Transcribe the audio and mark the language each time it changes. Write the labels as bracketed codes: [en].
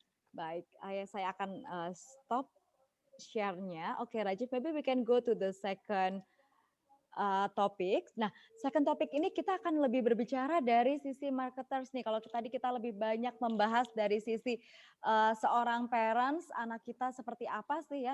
[id] Baik, saya akan stop share-nya. [en] Oke, Rajiv, maybe we can go to the second topik. [id] Nah, second topik ini kita akan lebih berbicara dari sisi marketers nih. Kalau tadi kita lebih banyak membahas dari sisi seorang parents, anak kita seperti apa sih ya.